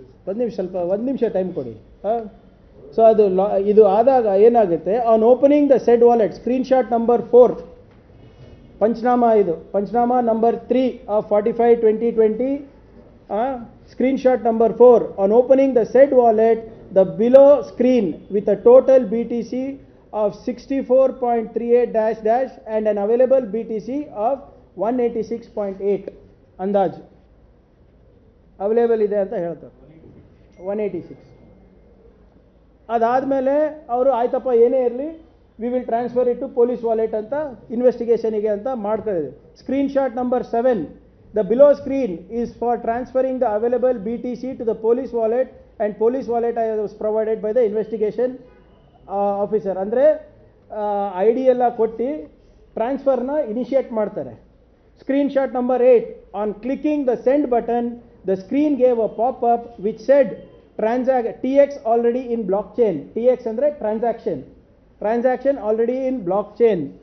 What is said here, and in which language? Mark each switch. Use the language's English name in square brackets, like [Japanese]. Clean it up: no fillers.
[Kannada] ಒಂದು ನಿಮಿಷ ಟೈಮ್ ಕೊಡಿ. ಹಾಂ, ಸೊ ಅದು ಇದು ಆದಾಗ ಏನಾಗುತ್ತೆ, [English] on opening the said wallet, [Kannada] screenshot number 4 panchnama, ಇದು panchnama number 3 of 45/2020. [English] Screenshot number 4, on opening the said wallet, the below screen with a total BTC of 64.38 - and an available BTC of 186.8 [Kannada] ಅಂದಾಜು available ಇದೆ ಅಂತ ಹೇಳ್ತಾರೆ. [English] 186. [Kannada] ಅದಾದಮೇಲೆ ಅವರು ಆಯ್ತಪ್ಪ ಏನೇ ಇರಲಿ, [English] we will transfer it to police wallet [Kannada] ಅಂತ ಇನ್ವೆಸ್ಟಿಗೇಷನಿಗೆ ಅಂತ ಮಾಡ್ಕೊಂಡಿದೆ. [English] Screenshot number 7, the below screen is for transferring the available BTC to the police wallet, and police wallet was provided by the investigation officer. [Kannada] ಅಂದರೆ I D ಎಲ್ಲ ಕೊಟ್ಟು ಟ್ರಾನ್ಸ್ಫರ್ನ initiate ಮಾಡ್ತಾರೆ. [English] Screenshot number 8, on clicking the send button, the screen gave a pop-up which said TX already in blockchain. TX ಅಂದರೆ transaction already in blockchain.